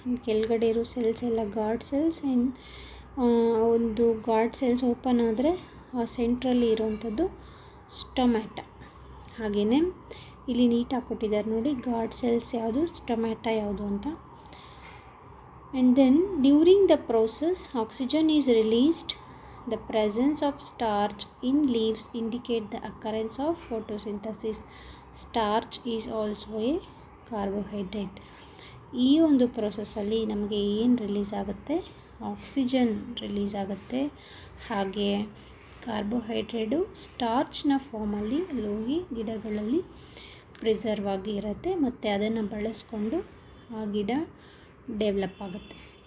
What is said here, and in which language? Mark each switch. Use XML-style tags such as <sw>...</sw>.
<kn>ಕೆಳಗಡೆ ಇರೋ ಸೆಲ್ಸ್ ಎಲ್ಲ ಗಾರ್ಡ್ ಸೆಲ್ಸ್. ಆ್ಯಂಡ್ ಒಂದು ಗಾರ್ಡ್ ಸೆಲ್ಸ್ ಓಪನ್ ಆದರೆ ಆ ಸೆಂಟ್ರಲ್ಲಿ ಇರೋವಂಥದ್ದು ಸ್ಟೊಮ್ಯಾಟ. ಹಾಗೆಯೇ ಇಲ್ಲಿ ನೀಟಾಗಿ ಕೊಟ್ಟಿದ್ದಾರೆ ನೋಡಿ, ಗಾರ್ಡ್ ಸೆಲ್ಸ್ ಯಾವುದು, ಸ್ಟೊಮ್ಯಾಟ ಯಾವುದು ಅಂತ.</kn> <en>And then during the process oxygen is released. The presence of starch in leaves indicate the occurrence of photosynthesis. Starch is also a carbohydrate.</en> <kn>ಈ ಒಂದು ಪ್ರೋಸೆಸ್ಸಲ್ಲಿ ನಮಗೆ ಏನು ರಿಲೀಸ್ ಆಗುತ್ತೆ? ಆಕ್ಸಿಜನ್ ರಿಲೀಸ್ ಆಗುತ್ತೆ. ಹಾಗೆ ಕಾರ್ಬೋಹೈಡ್ರೇಟು ಸ್ಟಾರ್ಚ್ನ ಫಾರ್ಮಲ್ಲಿ ಅಲ್ಲಿ ಹೋಗಿ ಗಿಡಗಳಲ್ಲಿ ಪ್ರಿಸರ್ವ್ ಆಗಿ ಇರುತ್ತೆ ಮತ್ತು ಅದನ್ನು ಬಳಸ್ಕೊಂಡು ಆ ಗಿಡ ಡೆವಲಪ್ ಆಗುತ್ತೆ.</kn>